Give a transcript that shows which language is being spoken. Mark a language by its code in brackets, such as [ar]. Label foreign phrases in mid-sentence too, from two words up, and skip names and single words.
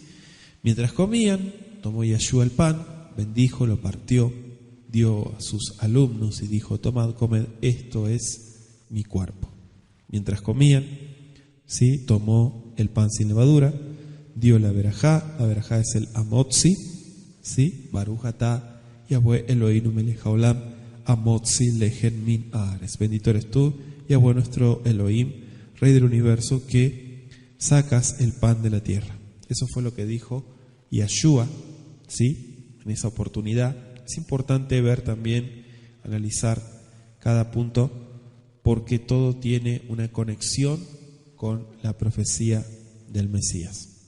[es] Mientras comían, tomó Yahshua el pan, bendijo, lo partió, dio a sus alumnos y dijo, tomad, comed, esto es mi cuerpo. Mientras comían, ¿sí? Tomó el pan sin levadura, dio la verajá es el amotzi, ¿sí? [he] ברוך אתה יהוה אלוהינו מלך העולם המוציא לחם מן הארץ. [es] Bendito eres tú, Yahweh nuestro Elohim, Rey del universo, que sacas el pan de la tierra. Eso fue lo que dijo Yahshua, ¿sí? En esa oportunidad. Es importante ver también, analizar cada punto, porque todo tiene una conexión con la profecía del Mesías.